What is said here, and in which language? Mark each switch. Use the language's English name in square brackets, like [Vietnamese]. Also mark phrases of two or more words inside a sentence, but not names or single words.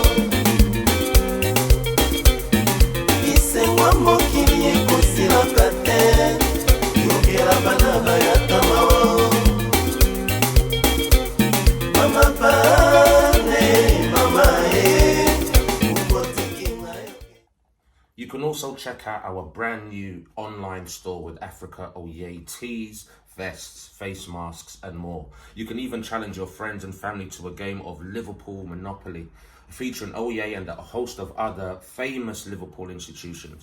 [Lingala] Isengwa mokili ekosila kate, yokela bana bayata mao. Mama pane, mama upotiki mayokeo. [English] You can also check out our brand new online store with Africa Oye tees, vests, face masks and more. You can even challenge your friends and family to a game of Liverpool Monopoly, featuring Oye and a host of other famous Liverpool institutions.